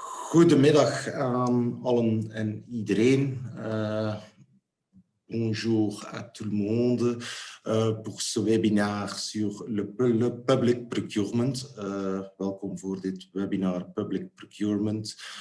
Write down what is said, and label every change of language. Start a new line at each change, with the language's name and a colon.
Dutch: Goedemiddag aan allen en iedereen.
French: Bonjour à tout le monde pour ce webinaire sur le public procurement.
Dutch: Welkom voor dit webinar Public Procurement.